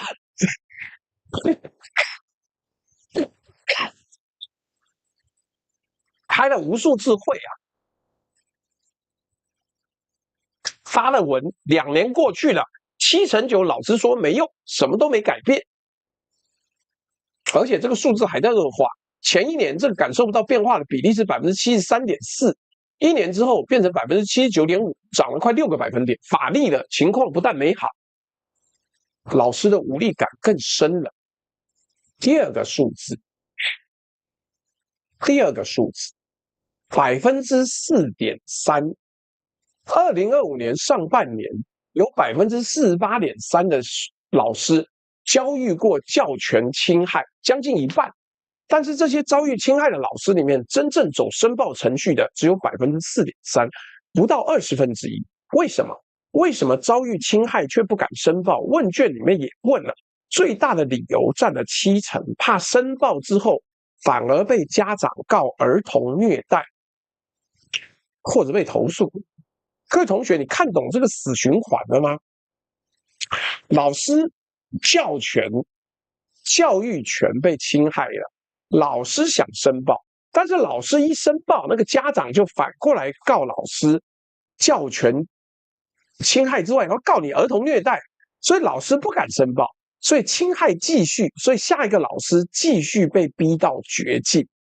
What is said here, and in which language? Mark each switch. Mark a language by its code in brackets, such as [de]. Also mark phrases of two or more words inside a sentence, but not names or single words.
[zh] 開了無數次會啊，發了文，2年過去了，79%老師說沒用，什麼都沒改變，而且這個數字還在惡化。前一年這個感受不到變化的比例是73.4%， 1年之後變成79.5%，漲了快6個百分點。法律的情況不但没好，老師的無力感更深了。第二個数字4.3%。2025年上半年有48.3%的老師遭遇過教权侵害，將近一半。但是這些遭遇侵害的老師裡面，真正走申報程序的只有4.3%，不到1/20。為什麼？為什麼遭遇侵害卻不敢申報？問卷裡面也問了，最大的理由占了70%，怕申報之後反而被家長告兒童虐待，或者被投訴。各位同學，你看懂這個死循環了嗎？老師教权、教育權被侵害了，老師想申報，但是老師一申報，那個家長就反過來告老師教權侵害之外，然後告你兒童虐待，所以老師不敢申報，所以侵害繼續，所以下一個老師繼續被逼到絕境。